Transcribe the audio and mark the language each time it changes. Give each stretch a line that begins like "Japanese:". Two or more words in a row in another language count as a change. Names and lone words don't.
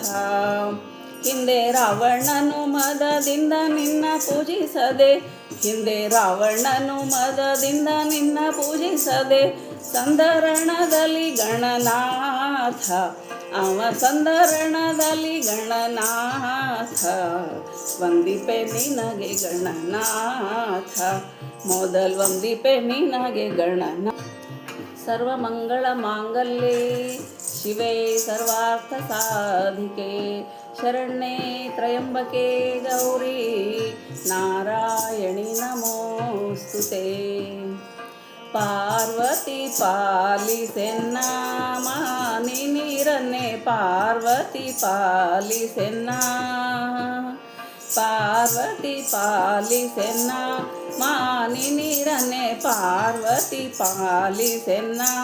Kannada: ಹಿಂದೆ ರಾವಣನು ಮದದಿಂದ ನಿನ್ನ ಪೂಜಿಸದೆ ಹಿಂದೆ ರಾವಣನು ಮದದಿಂದ ನಿನ್ನ ಪೂಜಿಸದೆ ಸಂಧರಣದಲ್ಲಿ ಗಣನಾಥ ಅವ ಸಂಧರಣದಲ್ಲಿ ಗಣನಾಥ ವಂದಿಪೆ ನಿನಗೆ ಗಣನಾಥ ವಂದಿಪೆ ನಿನಗೆ ಗಣನಾಥ.
Sanskrit: ಸರ್ವಮಂಗಳ ಮಾಂಗಲ್ಯೆ ಶಿವೆ ಸರ್ವಾರ್ಥ ಸಾಧಿಕೆ ಶರಣ್ಯೆ ತ್ರಯಂಬಕೆ ಗೌರಿ ನಾರಾಯಣಿ ನಮೋಸ್ತುತೆ.
Kannada: ಪಾರ್ವತಿ ಪಾಲಿಸೆನ್ನ ಮಾನಿ ನೀರನ್ನೇ ಪಾರ್ವತಿ ಪಾಲಿಸೆನ್ನ ಪಾರ್ವತಿ ಪಾಲಿಸೆನ್ನ ಮಾನಿ ನೀರನ್ನೇ ಪಾರ್ವತಿ ಪಾಲಿಸೆನ್ನ.